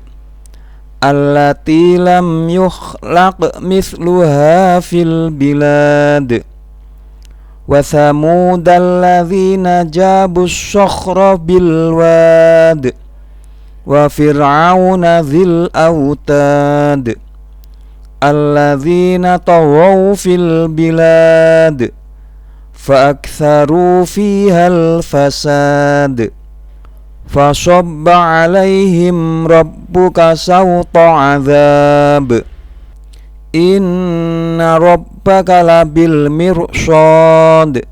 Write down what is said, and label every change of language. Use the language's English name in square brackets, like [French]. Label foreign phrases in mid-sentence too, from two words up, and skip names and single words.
[Arabic] التي لم يخلق مثلها في البلاد. وثمود الذين جابوا الصخر بالواد. وفرعون ذي الأوتاد الذين طغوا في البلاد فأكثروا فيها الفساد فصب عليهم ربك سوط عذاب. إن ربك لبالمرصاد.